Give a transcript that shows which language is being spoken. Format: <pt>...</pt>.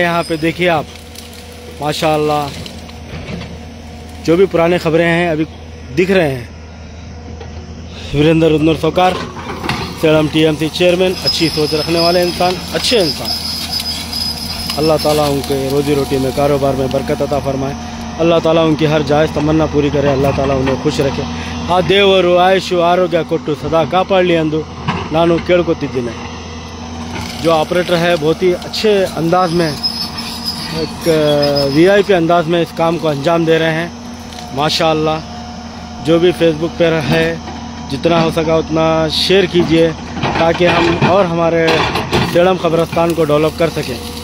<hi>यहाँ पे देखिए आप, माशाअल्लाह जो भी पुराने खबरें हैं अभी दिख रहे हैं। वीरेंद्र उदनूर सरकार, सेलम टीएमसी चेयरमैन, अच्छी सोच रखने वाले इंसान, अच्छे इंसान। अल्लाह ताला उनके रोजी रोटी में, कारोबार में बरकत अता फरमाए। अल्लाह ताला उनकी हर जायज़ तमन्ना पूरी करे। अल्लाह ताला उन्हें खुश रखे।</hi> <kn>आ देವರು ಆಯುಷು ಆರೋಗ್ಯ ಕೊಟ್ಟು ಸದಾ ಕಾಪಾಡಲಿ ಎಂದು ನಾನು ಕೇಳ್ಕೊತಿದ್ದೀನಿ।</kn> <hi>जो ऑपरेटर है बहुत ही अच्छे अंदाज में, एक वीआईपी अंदाज में इस काम को अंजाम दे रहे हैं। माशाअल्लाह। जो भी फेसबुक पर है जितना हो सका उतना शेयर कीजिए ताकि हम और हमारे सेलम कब्रिस्तान को डेवलप कर सकें।</hi>